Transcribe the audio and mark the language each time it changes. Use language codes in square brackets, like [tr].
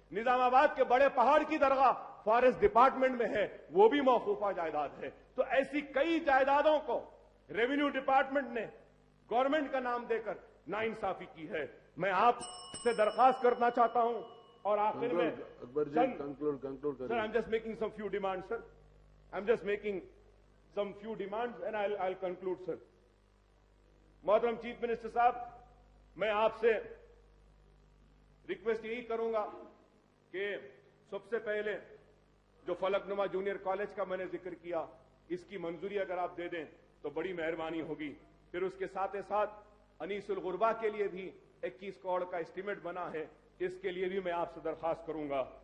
[hi] निजामाबाद के बड़े पहाड़ की दरगाह फॉरेस्ट डिपार्टमेंट में है, वो भी मौकूफा जायदाद है। तो ऐसी कई जायदादों को रेवेन्यू डिपार्टमेंट ने गवर्नमेंट का नाम देकर नाइंसाफी की है। मैं आपसे दरखास्त करना चाहता हूं, और आखिर में [en] Akbar ji conclude sir, I am just making some few demand sir. I am just making some few demands and I'll conclude sir। [hi] मोहतरम चीफ मिनिस्टर साहब, मैं आपसे रिक्वेस्ट यही करूंगा कि सबसे पहले जो फलकनुमा जूनियर कॉलेज का मैंने जिक्र किया इसकी मंजूरी अगर आप दे दें तो बड़ी मेहरबानी होगी। फिर उसके साथ ही साथ अनीसुल गुरबा के लिए भी 21 करोड़ का एस्टीमेट बना है, इसके लिए भी मैं आपसे दरखास्त करूंगा।